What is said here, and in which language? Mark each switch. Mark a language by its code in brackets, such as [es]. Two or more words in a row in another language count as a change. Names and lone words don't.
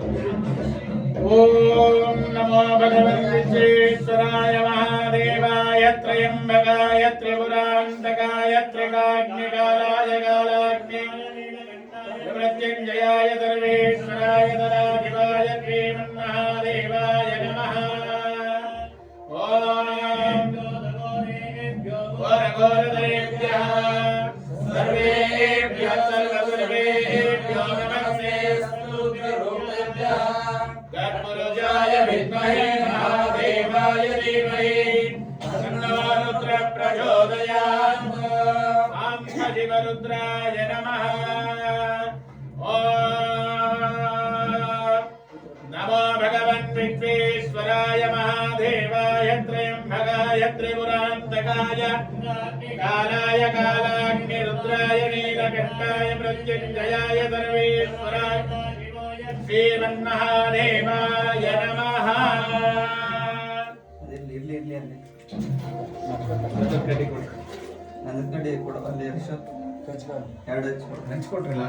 [sa] ಓಂ ನಮೋ ಭಗವನ್ ವಿಶ್ವೇಶ್ವರಾಯ ಮಹಾದೇವಾಯ ತ್ರಯಂಬಕಾಯ ತ್ರಿಪುರಾಂತಕಾಯ ತ್ರಿಕಾಗ್ನಿಕಾಲಾಯ ಕಾಲಾಗ್ನಿ ಮೃತ್ಯುಂಜಯಾಯ ಸರ್ವೇಶ್ವರಾಯ ತರಾಧಿಪಾಯ ಶ್ರೀಮನ್ಮಹಾದೇವಾಯ ನಮಃ. ಓಂ ಘೋರಘೋರದರೇಭ್ಯಃ ಸರ್ವೇಭ್ಯಃ ಸರ್ವಸರ್ವೇಭ್ಯೋ ನಮಸ್ತೆ ಗರ್ಭರುಜಾಯ ವಿದ್ಮಹೇ ಮಹಾದೇವಾಯ ಧೀಮಹಿ ತನ್ನೋ ರುದ್ರ ಪ್ರಚೋದಯಾತ್. ಶಿವರುದ್ರಾಯ ನಮಃ. ನಮೋ ಭಗವನ್ ವಿಶ್ವೇಶ್ವರಾಯ ಮಹಾದೇವಾಯ ತ್ರಯಂಬಕಾಯ ತ್ರಿಪುರಾಂತಕಾಯ ಕಾಲಾಯ ಕಾಲಾಗ್ನಿ ರುದ್ರಾಯ ನೀಲಕಂಠಾಯ ಮೃತ್ಯುಂಜಯಾಯ ಸರ್ವೇಶ್ವರಾಯ ಶ್ರೀಮನ್ಮಹಾದೇವಾಯ ನಮಃ. [kn] ಇರ್ಲಿ ಅಲ್ಲಿ ಕಡ್ಡಿ ಕೊಡಿ. ನನ್ನ ಕಡೆ ಕೊಡ ಅಲ್ಲಿ ಎರಡು ಹಂಚ್ಕೊಟ್ರಲ್ಲ